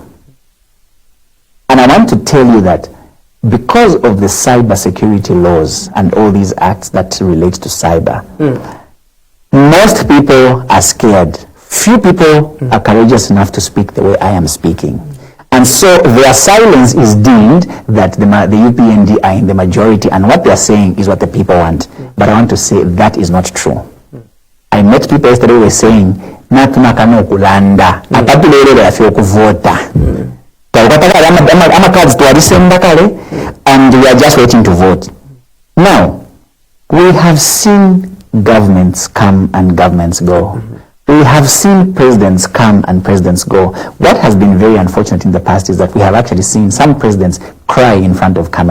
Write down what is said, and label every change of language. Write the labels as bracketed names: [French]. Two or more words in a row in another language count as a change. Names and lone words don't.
[English] And I want to tell you that because of the cybersecurity laws and all these acts that relate to cyber, most people are scared. Few people are courageous enough to speak the way I am speaking. And so their silence is deemed that the UPND are in the majority, and what they are saying is what the people want. But I want to say that is not true. I met people yesterday who were saying, [Bemba] "Natuna kano kulanda, apatulere bafyo kuvota." [English] And we are just waiting to vote. Now, we have seen governments come and governments go. We have seen presidents come and presidents go. What has been very unfortunate in the past is that we have actually seen some presidents cry in front of camera.